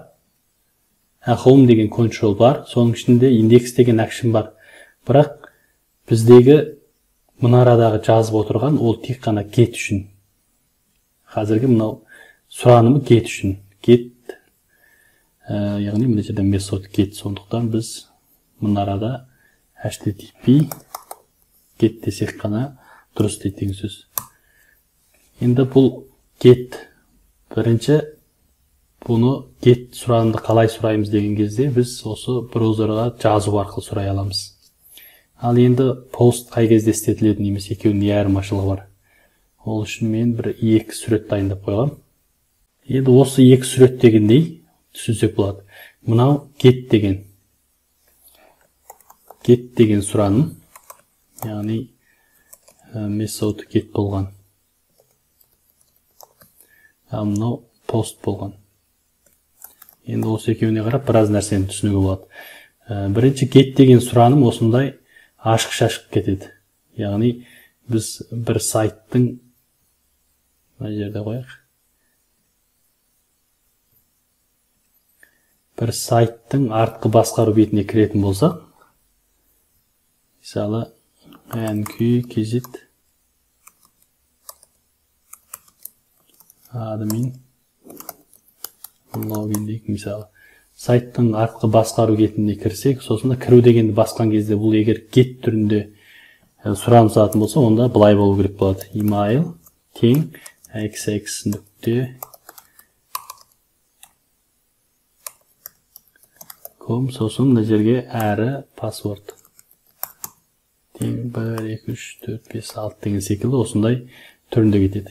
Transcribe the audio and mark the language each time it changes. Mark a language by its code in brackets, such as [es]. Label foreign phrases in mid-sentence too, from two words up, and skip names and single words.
[kk] Home деген control бар. Соның ішінде index деген action бар. Бірақ біздегі мына арадағы жазып отырған ол тек қана get үшін. Қазіргі мынау сұранымы get үшін. Get, яғни мына жерде [en] method get. [kk] Сондықтан біз мына арада [en] http get [kk] десек қана дұрыс дейді деген сөз. Енді бұл get бірінші бұны get сұранымды қалай сұраймыз деген кезде біз осы браузерға жазу арқылы сұрай аламыз. Ал енді post қай кезде істетіледі немесе екеуінің не айырмашылығы бар? Ол үшін мен бір екі сурет дайындап қойғам. Енді осы екі сурет дегендей түсінсек болады. Мынау get деген сұраным, яғни [en] method get [kk] болған. Ал мынау post болған. Енді осы екеуіне қарап біраз нәрсені түсінуге болады. Бірінші get деген сұраным осындай ашық-шашық кетеді. Яғни біз бір сайттың мына жерде қояйық. Бір сайттың артқы басқару бетіне кіретін болсақ, мысалы [en] nq admin login [kk] дейік мысалы. Сайттың артқы басқару бетіне кірсек, сосын кіру дегенді басқан кезде бұл егер get түрінде сұраным салатын болса, онда былай болу керек болады. Email тең xx нүкте com, сосын мына жерге әрі паспорт тең 1 2 3 4 5 6 деген секілді осындай түрінде кетеді.